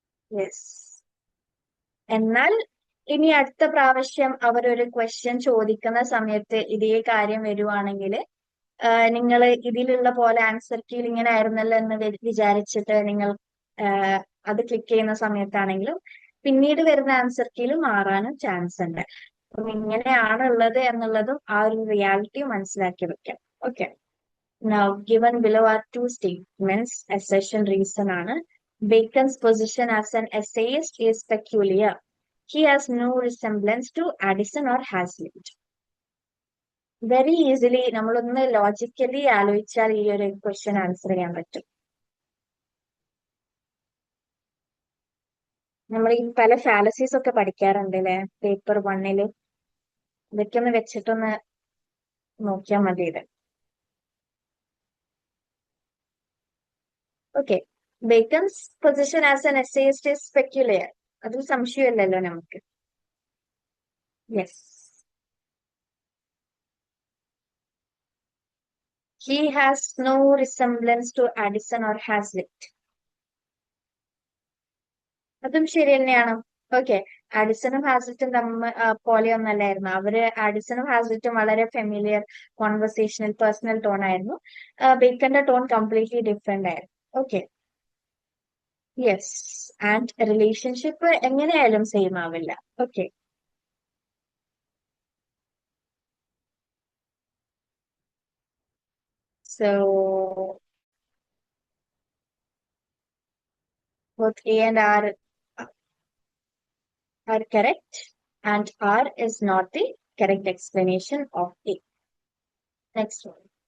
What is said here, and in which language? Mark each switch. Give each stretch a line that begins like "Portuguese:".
Malayalam: Yes. എന്നാൽ ഇനി അടുത്ത പ്രാവശ്യം അവരൊരു ക്വസ്റ്റ്യൻ ചോദിക്കുന്ന സമയത്ത് ഇതേ കാര്യം വരുവാണെങ്കിൽ നിങ്ങൾ ഇതിലുള്ള പോലെ ആൻസർ കീയിൽ ഇങ്ങനെ ആയിരുന്നല്ലോ എന്ന് വിചാരിച്ചിട്ട് നിങ്ങൾ അത് ക്ലിക്ക് ചെയ്യുന്ന സമയത്താണെങ്കിലും പിന്നീട് വരുന്ന ആൻസർ കീയിൽ മാറാനും ചാൻസ് ഉണ്ട്. അപ്പം ഇങ്ങനെയാണ് ഉള്ളത് എന്നുള്ളതും ആ ഒരു റിയാലിറ്റി മനസ്സിലാക്കി വെക്കാം. Okay.
English: Now, given below are two statements, assertion reason ആണ്. Bacon's position as an essayist is peculiar. He has no resemblance to Addison or Hazlitt.
Malayalam: Very easily നമ്മളൊന്ന് ലോജിക്കലി ആലോചിച്ചാൽ ഈ ഒരു ക്വസ്റ്റ്യൻ ആൻസർ ചെയ്യാൻ പറ്റും. നമ്മൾ ഈ പല ഫാലസീസ് ഒക്കെ പഠിക്കാറുണ്ട് അല്ലെ പേപ്പർ 1 ഇതൊക്കെ ഒന്ന് വെച്ചിട്ടൊന്ന് നോക്കിയാൽ മതി ഇത്.
English: Okay, Bacon's position as an essayist is peculiar.
Malayalam: അതിൽ സംശയമില്ലല്ലോ നമുക്ക്.
English: Yes, he has no resemblance to Addison or Hazlitt.
Malayalam: അതും ശരി തന്നെയാണ്. ഓക്കെ, ആഡിസണും ഹാസ്ലിറ്റും പോലെയൊന്നല്ലായിരുന്നു. ആഡിസണും ഹാസ്ലിറ്റും വളരെ ഫെമിലിയർ കോൺവെർസേഷണൽ പേഴ്സണൽ ടോൺ ആയിരുന്നു. ബേക്കന്റെ ടോൺ കംപ്ലീറ്റ്ലി ഡിഫറെന്റ് ആയിരുന്നു. ഓക്കെ, യെസ്,
English: and relationship
Malayalam: എങ്ങനെയായാലും സെയിം ആവില്ല.
English: Okay, so both A and R are correct, and R is not the correct explanation of A. Next one.